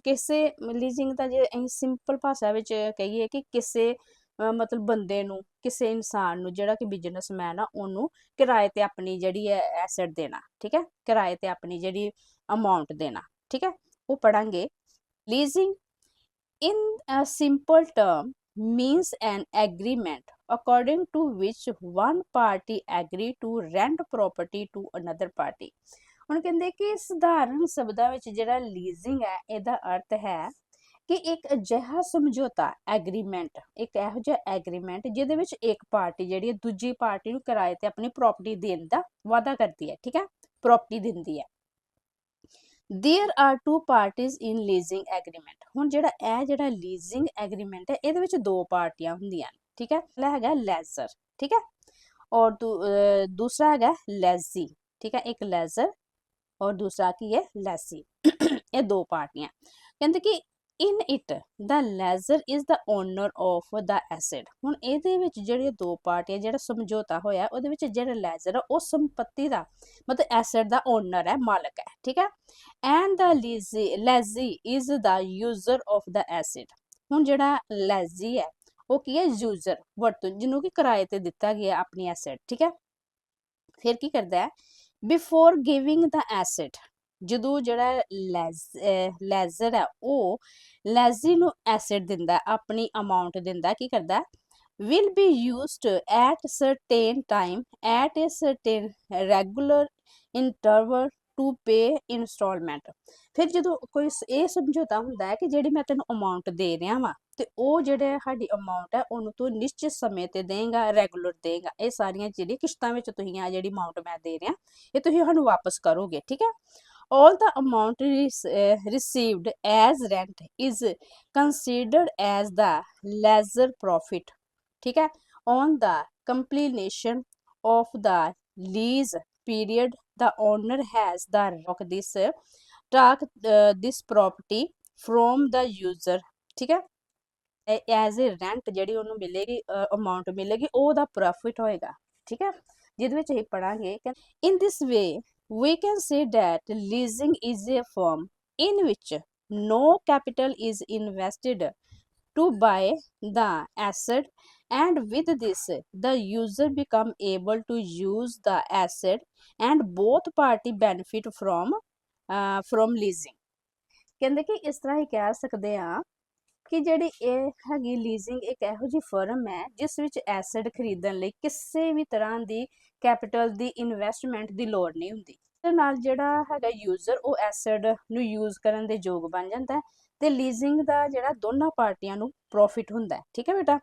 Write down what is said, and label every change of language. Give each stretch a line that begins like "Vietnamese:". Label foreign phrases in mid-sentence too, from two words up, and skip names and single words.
Punjabi: ਲੀਜ਼ਿੰਗ ਤਾਂ ਜੇ ਅਸੀਂ ਸਿੰਪਲ ਭਾਸ਼ਾ ਵਿੱਚ ਕਹੀਏ ਕਿ ਕਿਸੇ ਮਤਲਬ ਬੰਦੇ ਨੂੰ, ਕਿਸੇ ਇਨਸਾਨ ਨੂੰ ਜਿਹੜਾ ਕਿ ਬਿਜ਼ਨਸਮੈਨ ਆ ਉਹਨੂੰ ਕਿਰਾਏ ਤੇ ਆਪਣੀ ਜਿਹੜੀ ਹੈ ਐਸੈਟ ਦੇਣਾ, ਠੀਕ ਹੈ, ਕਿਰਾਏ ਤੇ ਆਪਣੀ ਜਿਹੜੀ ਅਮਾਉਂਟ ਦੇਣਾ, ਠੀਕ ਹੈ, ਉਹ ਪੜਾਂਗੇ।
English: ਲੀਜ਼ਿੰਗ in a simple term means an agreement according to which one party agree to rent property to another party।
Punjabi: ਹੁਣ ਕਹਿੰਦੇ ਕਿ ਸਧਾਰਨ ਸ਼ਬਦਾਂ ਵਿੱਚ ਜਿਹੜਾ ਲੀਜ਼ਿੰਗ ਹੈ ਇਹਦਾ ਅਰਥ ਹੈ ਕਿ ਇੱਕ ਅਜਿਹਾ ਸਮਝੌਤਾ, ਐਗਰੀਮੈਂਟ, ਇੱਕ ਇਹੋ ਜਿਹਾ ਐਗਰੀਮੈਂਟ ਜਿਹਦੇ ਵਿੱਚ ਇੱਕ ਪਾਰਟੀ ਜਿਹੜੀ ਹੈ ਦੂਜੀ ਪਾਰਟੀ ਨੂੰ ਕਿਰਾਏ ਤੇ ਆਪਣੀ ਪ੍ਰਾਪਰਟੀ ਦੇਣ ਦਾ ਵਾਅਦਾ ਕਰਦੀ ਹੈ, ਠੀਕ ਹੈ, ਪ੍ਰਾਪਰਟੀ ਦਿੰਦੀ ਹੈ।
English: There are two parties in leasing agreement।
Punjabi: ਹੁਣ ਜਿਹੜਾ ਲੀਜ਼ਿੰਗ ਐਗਰੀਮੈਂਟ ਹੈ ਇਹਦੇ ਵਿੱਚ ਦੋ ਪਾਰਟੀਆਂ ਹੁੰਦੀਆਂ ਨੇ, ਠੀਕ ਹੈ। ਪਹਿਲਾ ਹੈਗਾ ਲੈਜ਼ਰ, ਠੀਕ ਹੈ, ਔਰ ਦੂਸਰਾ ਹੈਗਾ ਲੈਜ਼ੀ, ਠੀਕ ਹੈ। ਇੱਕ ਲੈਜ਼ਰ ਔਰ ਦੂਸਰਾ ਕੀ ਹੈ ਲੈਜ਼ੀ। ਇਹ ਦੋ ਪਾਰਟੀਆਂ। ਕਹਿੰਦੇ ਕਿ
English: in it the lessor is the owner of the asset।
Punjabi: ਹੁਣ ਇਹਦੇ ਵਿੱਚ ਜਿਹੜੇ ਦੋ ਪਾਰਟੀਆਂ ਜਿਹੜਾ ਸਮਝੌਤਾ ਹੋਇਆ ਉਹਦੇ ਵਿੱਚ ਜਿਹੜਾ ਲੈਜ਼ਰ ਆ ਉਹ ਸੰਪत्ति ਦਾ ਮਤਲਬ ਐਸੈਟ ਦਾ ਓਨਰ ਹੈ, ਮਾਲਕ ਹੈ, ਠੀਕ ਹੈ।
English: And the lessee is the user of the asset.
Punjabi: ਹੁਣ ਜਿਹੜਾ ਲੈਜ਼ੀ ਹੈ ਉਹ ਕੀ ਹੈ, ਯੂਜ਼ਰ, ਵਰਤੋਂ, ਜਿਹਨੂੰ ਕਿ ਕਿਰਾਏ ਤੇ ਦਿੱਤਾ ਗਿਆ ਆਪਣੀ ਐਸੈਟ, ਠੀਕ ਹੈ। ਫਿਰ ਕੀ ਕਰਦਾ ਹੈ,
English: before giving the asset,
Punjabi: ਜਦੋਂ ਜਿਹੜਾ ਲੈਜ਼ਰ ਹੈ ਉਹ ਲੈਜ਼ੀ ਨੂੰ ਐਸੈਟ ਦਿੰਦਾ, ਆਪਣੀ ਅਮਾਉਂਟ ਦਿੰਦਾ, ਕੀ ਕਰਦਾ,
English: will be used at certain time at a certain regular interval to pay installment।
Punjabi: ਫਿਰ ਜਦੋਂ ਕੋਈ ਇਹ ਸਮਝੌਤਾ ਹੁੰਦਾ ਹੈ ਕਿ ਜਿਹੜੀ ਮੈਂ ਤੈਨੂੰ ਅਮਾਉਂਟ ਦੇ ਰਿਹਾ ਵਾਂ ਤੇ ਉਹ ਜਿਹੜੇ ਸਾਡੀ ਅਮਾਉਂਟ ਹੈ ਉਹਨੂੰ ਤੂੰ ਨਿਸ਼ਚਿਤ ਸਮੇਂ ਤੇ ਦੇਂਗਾ, ਰੈਗੂਲਰ ਦੇਂਗਾ। ਇਹ ਸਾਰੀਆਂ ਜਿਹੜੀ ਕਿਸ਼ਤਾਂ ਵਿੱਚ ਤੁਸੀਂ ਆ ਜਿਹੜੀ ਅਮਾਉਂਟ ਮੈਂ ਦੇ ਰਿਹਾ ਇਹ ਤੁਸੀਂ ਸਾਨੂੰ ਵਾਪਸ ਕਰੋਗੇ, ਠੀਕ ਹੈ।
English: all the amount received as rent is considered as the lessor profit,
Hindi: ठीक है,
English: on the completion of the lease period the owner has the right this property from the user,
Hindi: ठीक है।
English: as a rent
Punjabi: ਜਿਹੜੀ ਉਹਨੂੰ ਮਿਲੇਗੀ ਅਮਾਉਂਟ ਮਿਲੇਗੀ ਉਹਦਾ ਪ੍ਰੋਫਿਟ ਹੋਏਗਾ, ਠੀਕ ਹੈ। ਜਿਹਦੇ ਵਿੱਚ ਅਸੀਂ ਪੜਾਂਗੇ
English: in this way we can say that leasing is a form in which no capital is invested to buy the asset, and with this the user become able to use the asset and both party benefit from leasing।
Punjabi: ਕਹਿੰਦੇ ਕਿ ਇਸ ਤਰ੍ਹਾਂ ਹੀ ਕਹਿ ਸਕਦੇ ਹਾਂ ਕਿ ਜਿਹੜੀ ਇਹ ਹੈਗੀ ਲੀਜ਼ਿੰਗ ਇੱਕ ਇਹੋ ਜਿਹੀ ਫਰਮ ਹੈ ਜਿਸ ਵਿੱਚ ਐਸੈਟ ਖਰੀਦਣ ਲਈ ਕਿਸੇ ਵੀ ਤਰ੍ਹਾਂ ਦੀ ਕੈਪੀਟਲ ਦੀ ਇਨਵੈਸਟਮੈਂਟ ਦੀ ਲੋੜ ਨਹੀਂ ਹੁੰਦੀ। ਤੇ ਨਾਲ ਜਿਹੜਾ ਹੈਗਾ ਯੂਜ਼ਰ ਉਹ ਐਸੈਟ ਨੂੰ ਯੂਜ਼ ਕਰਨ ਦੇ ਯੋਗ ਬਣ ਜਾਂਦਾ ਹੈ ਤੇ ਲੀਜ਼ਿੰਗ ਦਾ ਜਿਹੜਾ ਦੋਨਾਂ ਪਾਰਟੀਆਂ ਨੂੰ ਪ੍ਰੋਫਿਟ ਹੁੰਦਾ ਹੈ, ਠੀਕ ਹੈ ਬੇਟਾ।